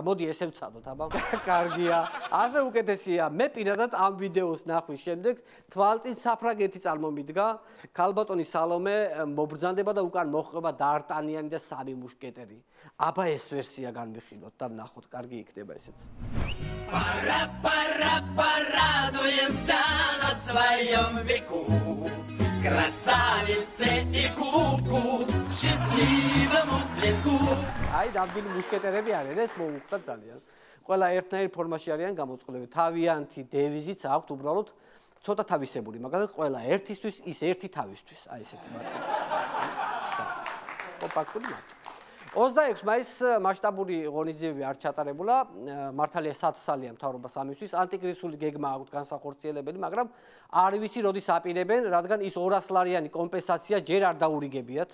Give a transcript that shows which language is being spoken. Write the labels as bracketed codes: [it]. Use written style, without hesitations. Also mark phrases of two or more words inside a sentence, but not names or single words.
[ka] მოდი ესე ვცადოთ, აბა. კარგია. ასე უკეთესია. მე პირადად ამ ვიდეოს ნახვის შემდეგ თვალწინ საფრანგეთი წარმომიდგა. ქალბატონი სალომე მობრძანდება და უკან მოხვება დარტანიანი და 3 მუშკეტერი. აბა ეს ვერსია განვიხილოთ და ვნახოთ, კარგი იქნება ესეც. [ru] Порадуемся на своем веку. Красавице и куку, счастливому клинку. [ka] აი, ნამდვილი მუშკეტერები არიან, ეს მოუხდა ძალიან. ყველა ერთნაირ ფორმაში არიან გამოწყობილები. თავიანთი დევიზიც აქვთ უბრალოდ ცოტა თავისებული, მაგალითად, ყველა ერთისთვის, ის ერთი თავისთვის. აი ესეთი მარტო. კომპაქტური მარტო. 26 მაისს მასშტაბური ღონისძიებები არ ჩატარებულა, მართალია 100 სალია მთავრობას ამისთვის, ანტიკრიზისული გეგმა აქვთ განსახორციელებელი, მაგრამ არ ვიცი როდის აპირებენ, რადგან ის 200 ლარიანი კომპენსაცია ჯერ არ დაურიგებიათ.